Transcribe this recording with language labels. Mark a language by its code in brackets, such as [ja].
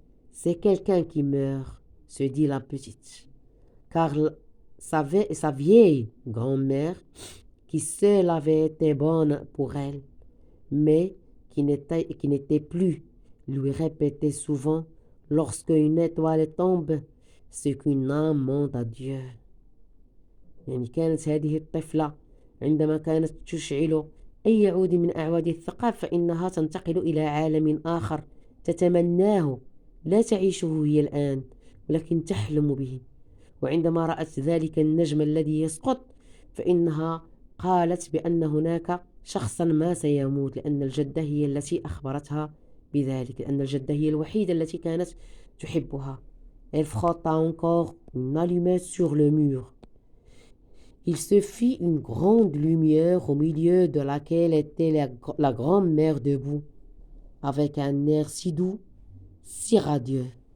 [fr] C'est quelqu'un qui meurt, se dit la petite, car sa vieille grand-mère, qui seule avait été bonne pour elle, mais qui n'était plus, lui répétait souvent, lorsque une étoile tombe, c'est qu'une âme monte à Dieu. [ar] يعني كانت هذه الطفلة عندما كانت تشعل أي عود من أعواد الثقاب فإنها تنتقل إلى عالم آخر تتمناه، لا تعيشه هي الآن ولكن تحلم به. وعندما رأت ذلك النجم الذي يسقط فإنها قالت بأن هناك شخصا ما سيموت، لأن الجدة هي التي أخبرتها بذلك، لأن الجدة هي الوحيدة التي كانت تحبها. [fr] Elle frotta encore une allumette sur le mur. Il se fit une grande lumière au milieu de laquelle était la grand-mère debout, avec un air si doux, si radieux.